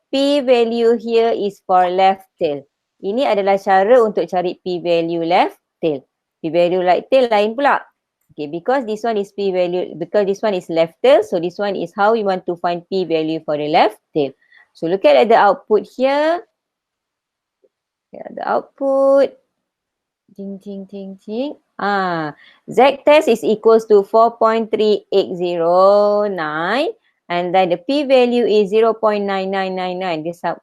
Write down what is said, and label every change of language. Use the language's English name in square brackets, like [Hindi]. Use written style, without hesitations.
[English] P-value here is for left tail. [Malay] Ini adalah cara untuk cari p-value left tail. P-value right tail lain pula. [English] Okay, because this one is p-value, because this one is left tail, so this one is how we want to find p-value for the left tail. So look at the output here. Yeah, the output. Ting, ting, ting, ting. Z test is equals to 4.3809 and then the p-value is 0.9999.